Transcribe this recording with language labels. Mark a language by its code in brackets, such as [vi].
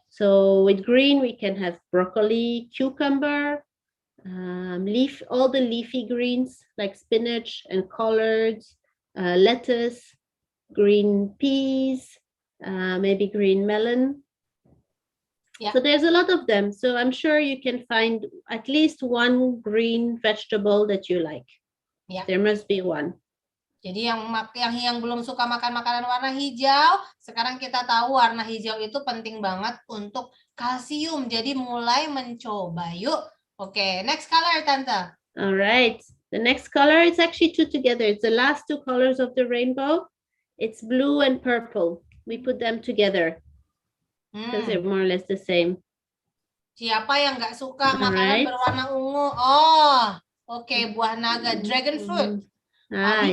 [en] So with green, we can have broccoli, cucumber, all the leafy greens like spinach and collards, lettuce, green peas, maybe green melon. Yeah. So there's a lot of them. So I'm sure you can find at least one green vegetable that you like. Yeah. There must be one. [id] Jadi yang belum suka makan makanan warna hijau, sekarang kita tahu warna hijau itu penting banget untuk kalsium. Jadi mulai mencoba yuk. [en] Okay, next color, [id] Tante. [en] All right. The next color is actually two together. It's the last two colors of the rainbow. It's blue and purple. We put them together because they're more or less the same. [id] Siapa yang nggak suka makanan berwarna ungu? Oh, okay, buah naga, [en] dragon fruit. [id] Abika,